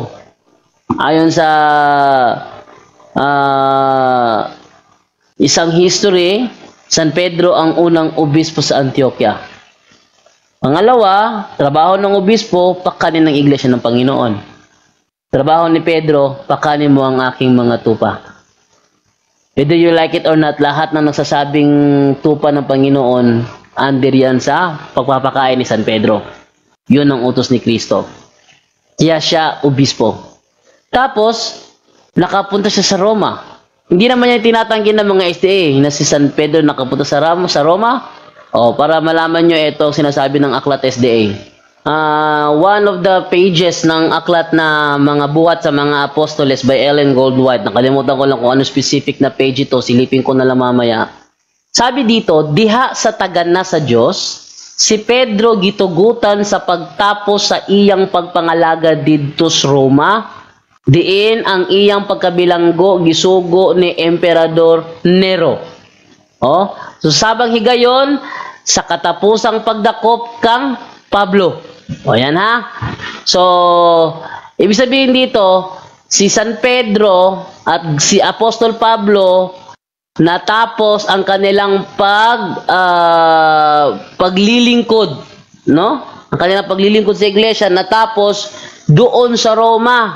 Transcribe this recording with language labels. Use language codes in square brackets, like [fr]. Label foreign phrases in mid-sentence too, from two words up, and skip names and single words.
[tl] Ayon sa isang history, San Pedro ang unang obispo sa Antioquia. Pangalawa, trabaho ng obispo, pakanin ng iglesia ng Panginoon. Trabaho ni Pedro, pakanin mo ang aking mga tupa. [en] Whether you like it or not, [tl] lahat ng nagsasabing tupa ng Panginoon, under yan sa pagpapakain ni San Pedro. Yun ang utos ni Kristo. Kaya siya obispo. Tapos, nakapunta siya sa Roma. Hindi naman niya tinatanggi ng mga SDA na si San Pedro nakapunta sa Roma. Para malaman nyo ito sinasabi ng aklat SDA. [en] One of the pages [tl] ng aklat na mga buhat sa mga apostoles by Ellen Goldwhite. Nakalimutan ko lang kung ano specific na page ito. Silipin ko na lang mamaya. Sabi dito, [ceb] diha sa tagan na sa Diyos, si Pedro gitugutan sa pagtapos sa iyang pagpangalaga didto sa Roma. Diin ang iyang pagkabilanggo gisugo ni Emperador Nero. So sabang higayon sa katapusang pagdakop kang Pablo. [tl] Yan ha. So ibig sabihin dito, si San Pedro at si Apostol Pablo natapos ang kanilang paglilingkod, no? Ang kanilang paglilingkod sa iglesia natapos doon sa Roma.